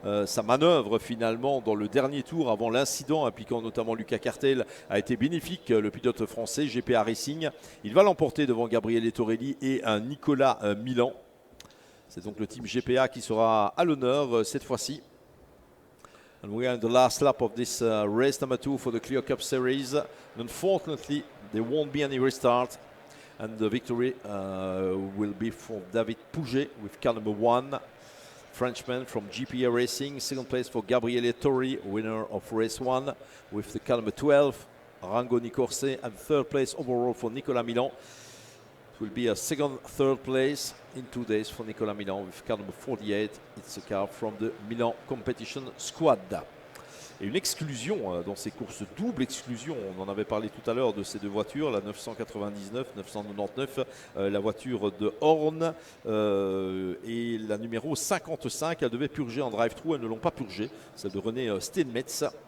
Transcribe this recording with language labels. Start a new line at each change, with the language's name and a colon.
French: Sa manœuvre finalement dans le dernier tour avant l'incident impliquant notamment Lucas Cartel a été bénéfique. Le pilote français GPA Racing, il va l'emporter devant Gabriele Torelli et un Nicolas Milan. C'est donc le team GPA qui sera à l'honneur cette fois-ci.
English: And we are in the last lap of this race number 2 for the Clio Cup Series. Unfortunately, there won't be any restart. And the victory will be for David Pouget with car number 1. Frenchman from GPA Racing. Second place for Gabriele Torri, winner of race 1 with the car number 12. Rango Nicorse. And third place overall for Nicolas Milan. Will be a third place in 2 days for Nicolas Milan with car number 48. It's a car from the Milan Competition Squad.
French: Et une exclusion dans ces courses, double exclusion. On en avait parlé tout à l'heure de ces deux voitures, la 999, 999, la voiture de Horn et la numéro 55. Elle devait purger en drive-thru, elles ne l'ont pas purgé. Celle de René Steinmetz.